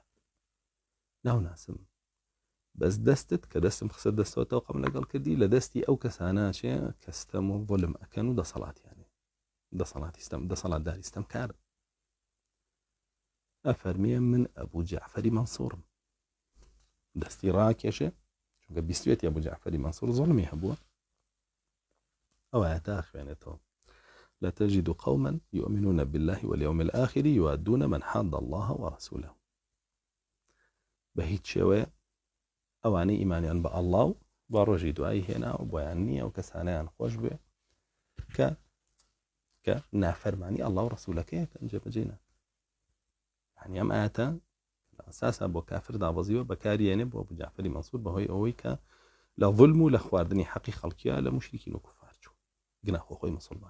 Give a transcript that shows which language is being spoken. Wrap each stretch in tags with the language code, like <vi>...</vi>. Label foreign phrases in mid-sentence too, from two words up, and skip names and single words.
<ckb>ناو ناسم بەس دەستت کە دەستم خسە دەستەوە تەوقەم لەگەڵ کردی لە دەستی ئەو کەسانەچێ کە ستەم و ظلم ئەکەن و دەسەڵاتیانێ دەسەڵاتداری ستەم کارم. ئەفەرمیە من ئەبوو جەعفەری مەنسوورم. دەستی ڕاکێشێ چونکە بیستوێتی ئەبوو جەعفەری مەنسوور ظلمی هەبووە. ئەوە تا خوێنێتەوە</ckb> <ar>لتجد قوما يؤمنون بالله واليوم الآخر يوادون من حاد الله ورسوله. بهيت شوية</ar> <ckb>ئەوانەی ئیمانیان بە ئەڵڵا و با ڕۆژی دوایی هێنا و بۆیان نییە و کەسانەیان خۆش بێ کە نافەرمانی ئەڵڵا و ڕەسوولەکەیە کە جێبەجێ ناکەن. یعنی ئەم ئاەتە لە ئەساسا بۆ کافر دابەزیوە بەکارهێنێ بۆ ئەبوو جەعفەری مەنسوور بەهۆی ئەوەی کە لە ظلم و لە خواردنی حەقی خەڵکیە لە مشریکین و کوفار چوو گناهۆ خۆی مسلمان.</ckb>